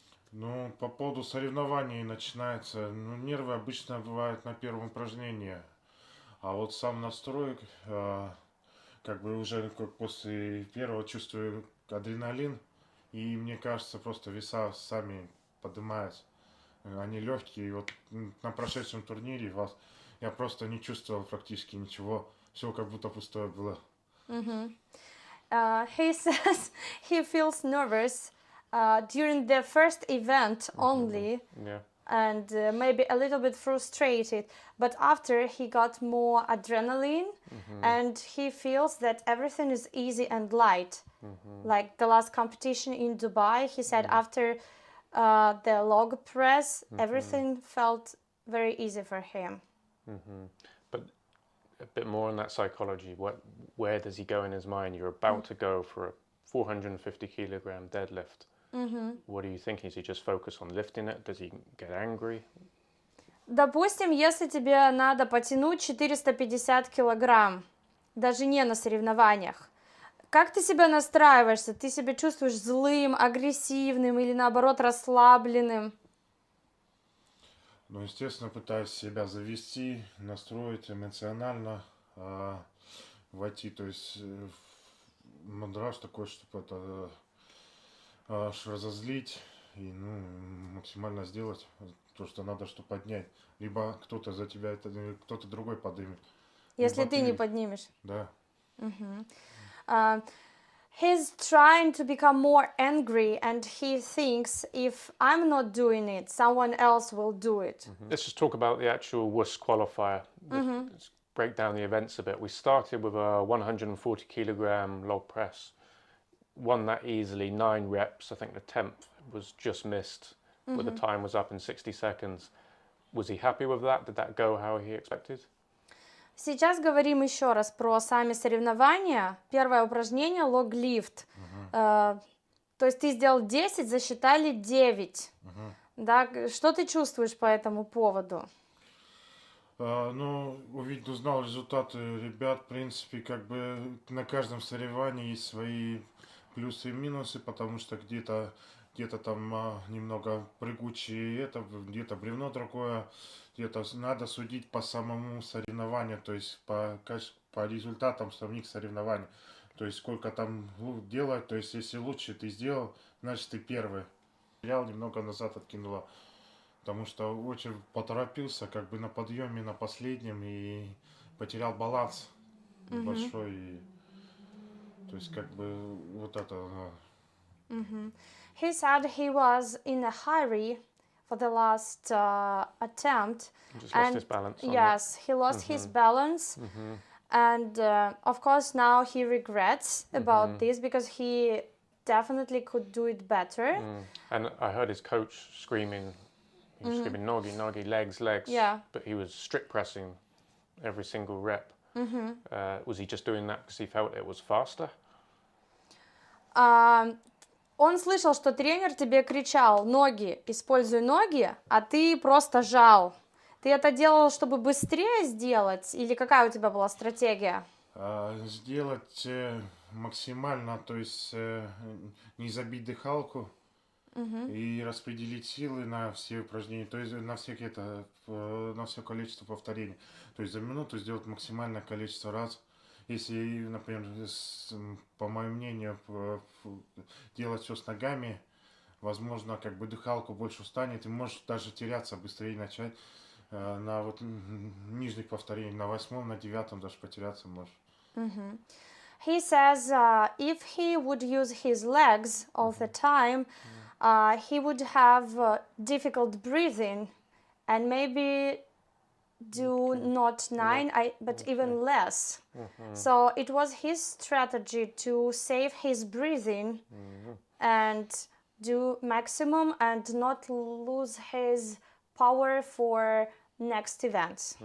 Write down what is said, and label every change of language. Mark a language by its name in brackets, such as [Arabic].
[Russian] Ну, по поводу соревнований начинается, ну, нервы обычно бывают на первом упражнении, а вот сам настрой, как бы уже как после первого чувствую адреналин, и мне кажется, просто веса сами поднимаются. Они легкие, и вот на прошедшем турнире я просто не чувствовал практически ничего, все как будто пустое было. [English] He says he feels nervous during the first event only. Yeah. And maybe a little bit frustrated, but after he got more adrenaline and he feels that everything is easy and light. Like the last competition in Dubai, he said after the log press, everything felt very easy for him. But a bit more on that psychology. Where does he go in his mind? You're about to go for a 450 kilogram deadlift. What are you thinking? Is he just focused on lifting it? Does he get angry? [Russian] Допустим, если тебе надо потянуть 450 килограмм, даже не на соревнованиях, как ты себя настраиваешься? Ты себя чувствуешь злым, агрессивным или наоборот расслабленным? Ну, естественно, пытаюсь себя завести, настроить эмоционально, войти, то есть мандраж такой, чтобы это разозлить и максимально сделать то, что надо, чтобы поднять. Либо кто-то за тебя, кто-то другой поднимет. Если ты не поднимешь. Да. [English] He's trying to become more angry and he thinks if I'm not doing it, someone else will do it. Let's just talk about the actual WUS qualifier. Let's break down the events a bit. We started with a 140 kilogram log press. Won that easily, 9 reps. I think the 10th was just missed, but the time was up in 60 seconds. Was he happy with that? Did that go how he expected? [Russian] Сейчас говорим еще раз про сами соревнования. Первое упражнение лог-лифт. То есть ты сделал 10, засчитали 9. Да? Что ты чувствуешь по этому поводу? Ну, узнал результаты ребят, в принципе, как бы на каждом соревновании есть свои плюсы и минусы, потому что где-то там немного прыгучие, где-то бревно другое, где-то надо судить по самому соревнованию, то есть по результатам самих соревнований, то есть сколько там делать, то есть если лучше ты сделал, значит ты первый. Я немного назад откинула, потому что очень поторопился, как бы на подъеме на последнем и потерял баланс большой. И, то есть как бы вот это. [English] He said he was in a hurry for the last attempt. Just lost his balance. Yes, he lost his balance. And of course now he regrets about this because he definitely could do it better. And I heard his coach screaming. He was screaming, [Russian] nogi, nogi, [English] legs, legs. Yeah. But he was strict pressing every single rep. Was he just doing that because he felt it was faster? [Russian] Он слышал, что тренер тебе кричал: ноги, используй ноги, а ты просто жал. Ты это делал, чтобы быстрее сделать, или какая у тебя была стратегия? Сделать максимально, то есть не забить дыхалку и распределить силы на все упражнения, то есть на все количество повторений. То есть за минуту сделать максимальное количество раз. Если, например, по моему мнению, делать все с ногами, возможно, как бы дыхалку больше устанет, и можешь даже теряться, быстрее начать на вот нижних повторений, на 8-м, на 9-м даже потеряться можешь. [English] He says if he would use his legs all the time, he would have difficult breathing and maybe do not 9, but even less. So it was his strategy to save his breathing and do maximum and not lose his power for next events.